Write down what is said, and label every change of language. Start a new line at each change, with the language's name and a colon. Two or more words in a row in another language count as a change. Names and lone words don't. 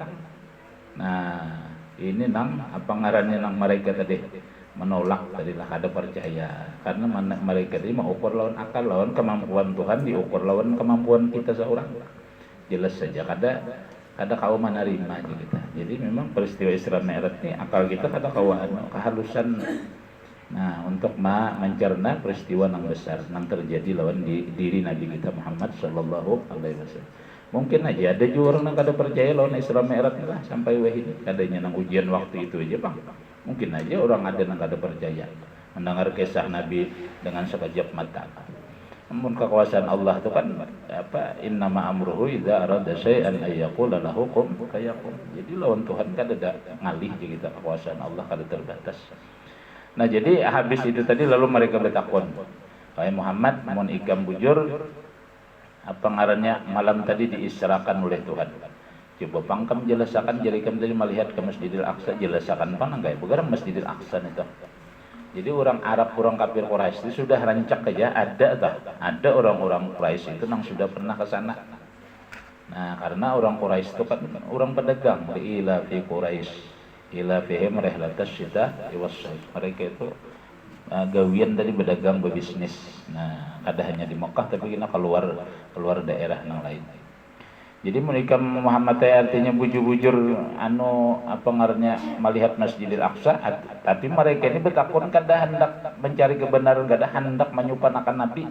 Banjar: Nah, ini nang apa ngarannya nang mereka tadi menolak tadi lah kada percaya karena mereka tadi mau ukur lawan akal, lawan kemampuan Tuhan diukur lawan kemampuan kita seorang. Jelas saja kada kau menerima kita. Jadi memang peristiwa Isra Mi'raj ini akal kita kada kau kehalusan. Nah, untuk mencerna peristiwa nang besar nang terjadi lawan diri Nabi kita Muhammad
Arabic: صلى الله عليه وسلم.
Banjar: Mungkin aja ada juga orang yang kada percaya lawan Isra Mi'raj lah sampai wahini kadanya nang ujian waktu itu aja bang. Mungkin aja orang ada yang kada percaya mendengar kisah Nabi dengan sekejap mata. Namun kekuasaan Allah itu kan apa,
Arabic: إنما أمره إذا أراد شيئا أن يقول له كن فيكون.
Banjar: Jadi lawan Tuhan kan ada ngalih je kita, kekuasaan Allah kada terbatas. Nah jadi habis itu tadi lalu mereka bertakon, wahai Muhammad, mun ikam bujur apa ngarannya malam tadi diisrakan oleh Tuhan. Coba pangkam jelasakan, jadi kami tadi melihat ke Masjidil Aqsa, jelasakan panang gak? Bukan Masjidil Aqsa itu. Jadi orang Arab, orang kafir Quraisy itu sudah rancak aja, ada orang-orang Quraisy itu yang sudah pernah ke sana. Nah, karena orang Quraisy itu kan orang pedagang,
Arabic: إلا في قريش، إلا فيهم رحلة الشتاء والصيف.
Banjar: Mereka itu gawian dari pedagang, berbisnis. Nah, kada hanya di Mekah tapi kita keluar daerah yang lain. Jadi mereka Muhammad artinya bujur-bujur anu apa ngarannya melihat Masjidil Aqsa, tapi mereka ini bertakun kada hendak mencari kebenaran, kada hendak menyupanakan Nabi.